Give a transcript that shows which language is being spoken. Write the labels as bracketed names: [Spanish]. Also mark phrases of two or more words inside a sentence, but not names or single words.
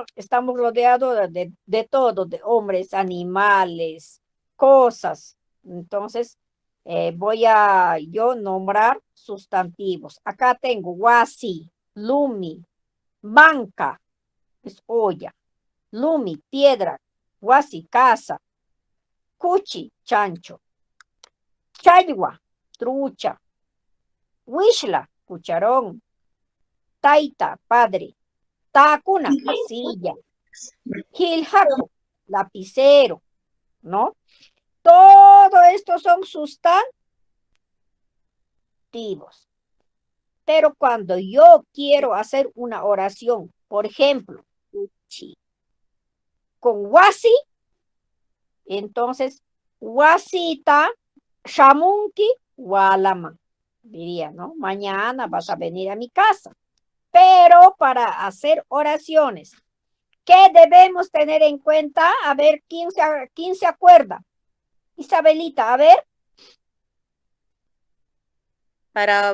[Spanish] Estamos rodeados de todo, de hombres, animales, cosas. Entonces, voy a yo nombrar sustantivos. Acá tengo wasi, lumi, banca, es olla, lumi, piedra, wasi, casa, cuchi, chancho, chaywa, trucha, wishla, cucharón, taita, padre, tacuna, silla, giljaco, lapicero, ¿no? Todo esto son sustantivos. Pero cuando yo quiero hacer una oración, por ejemplo, con wasi, entonces, [Quechua] wasita, shamunki, walama, [Spanish] diría, ¿no? Mañana vas a venir a mi casa. Pero para hacer oraciones, ¿qué debemos tener en cuenta? A ver, ¿quién se acuerda? Isabelita, a ver. Para